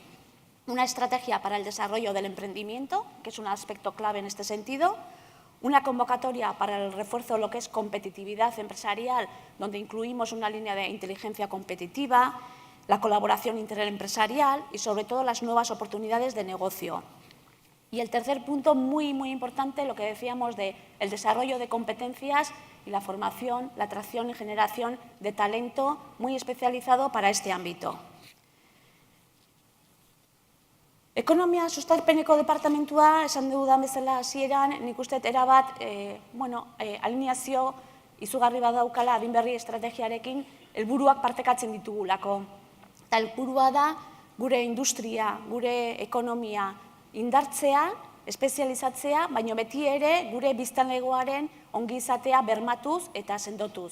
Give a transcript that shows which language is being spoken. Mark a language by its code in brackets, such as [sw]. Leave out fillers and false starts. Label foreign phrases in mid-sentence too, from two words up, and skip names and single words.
[es] Una estrategia para el desarrollo del emprendimiento, que es un aspecto clave en este sentido, una convocatoria para el refuerzo de lo que es competitividad empresarial, donde incluimos una línea de inteligencia competitiva, la colaboración interempresarial y, sobre todo, las nuevas oportunidades de negocio. Y el tercer punto, muy importante, lo que decíamos del desarrollo de competencias y la formación, la atracción y generación de talento muy especializado para este ámbito. [eu] Ekonomia sustarpeneko departamentua, esan dudan bezala hasieran, nik uste erabat, alineazio izugarri badaukala Adinberri estrategiarekin helburuak partekatzen ditugulako. Eta helburua da gure industria, gure ekonomia indartzea, espezializatzea, baina beti ere gure biztanlegoaren ongizatea bermatuz eta sendotuz.